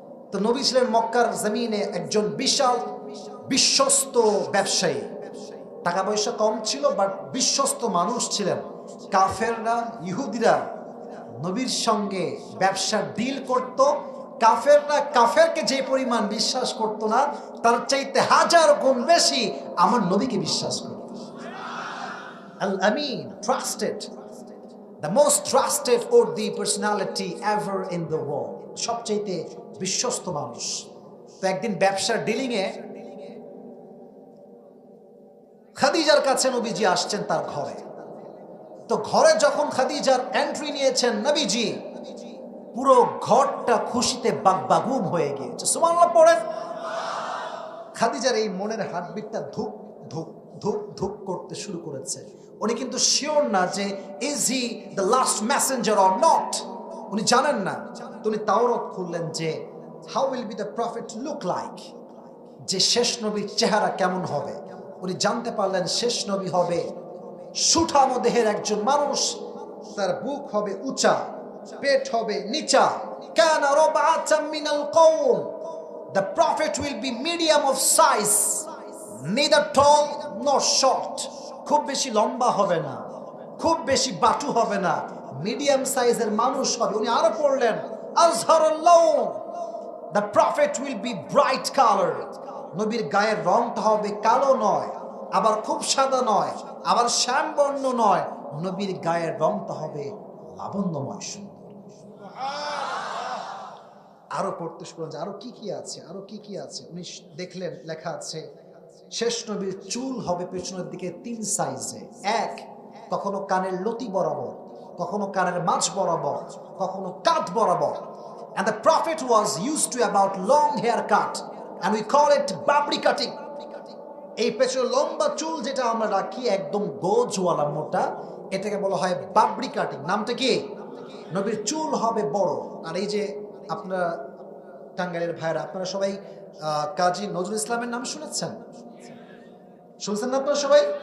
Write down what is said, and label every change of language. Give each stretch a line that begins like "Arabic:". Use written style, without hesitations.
Bangla: তো নবী ছিলেন মক্কার জমিনে একজন বিশাল বিশ্বস্ত ব্যবসায়ী, টাকা পয়সা কম ছিল বাট বিশ্বস্ত মানুষ ছিলেন। কাফেররা, ইহুদিরা নবীর সঙ্গে ব্যবসার ডিল করত। কাফেররা কাফেরকে যে পরিমাণ বিশ্বাস করত না, তার চাইতে হাজার গুণ বেশি আমার নবীকে বিশ্বাস করত।
English: Al Amin, trusted, the most trusted worthy personality ever in the world,
Bangla: সবচেয়ে বিশ্বস্ত মানুষ। তো একদিন ব্যবসার ডিলিং এ খাদিজার কাছে নবীজি আসছেন তার ঘরে। তো ঘরে যখন খাদিজার এন্ট্রি নিয়েছেন নবীজি, পুরো ঘরটা খুশিতে বাগবাগুম হয়ে গিয়েছে। সুবহানাল্লাহ পড়েন। খাদিজার এই মনের হার্টবিটটা ধুক ধুক ধুক ধুক করতে শুরু করেছে। উনি কিন্তু শিওর না যে
English: is he the last messenger or not,
Bangla: উনি জানেন না। তো উনি তাওরাত খুললেন যে
English: how will be the prophet look like,
Bangla: যে শেষ নবীর চেহারা কেমন হবে। উনি জানতে পারলেন শেষ নবী হবে সুঠাম দেহের একজন মানুষ, তার বুক হবে উঁচা, পেট হবে নিচা।
Arabic: কানা রাবআতাম মিনাল কওম,
English: the prophet will be medium of size, neither tall nor short.
Bangla: খুব বেশি লম্বা হবে না, খুব বেশি বাটু হবে না, মিডিয়াম সাইজের মানুষ হবে।
English: উনি আরো পড়লেন
Arabic: আজহারুল লাউন,
English: the prophet will be bright colored.
Bangla: নবীর গায়ের রংটা হবে কালো নয়, আবার খুব সাদা নয়, আবার শ্যামবর্ণ নয়, নবীর গায়ের রংটা হবে লাবণ্যময় সুন্দর। আরো পড়তে শুরু করলেন আরো কি কি আছে, আরো কি কি আছে। উনি দেখলেন লেখা আছে শেষ নবীর চুল হবে পেছনের দিকে 3 সাইজে। এক, কখনো কানের লতি বরাবর, কখনো কানের মাঝ বরাবর, কখনো কাঁধ বরাবর।
English: And the prophet was used to about long haircut and we call it babri cutting.
Bangla: এই পেছনে লম্বা চুল যেটা আমরা রাখি একদম গোজওয়ালা মোটা, এটাকে বলা হয় বাবরি কাটিং। নামটা কি? নবীর চুল হবে বড়। আর এই যে আপনারা টাঙ্গাইলের ভাইরা, আপনারা সবাই কাজী নজরুল ইসলামের নাম শুনেছেন? শুনছেন না আপনারা সবাই?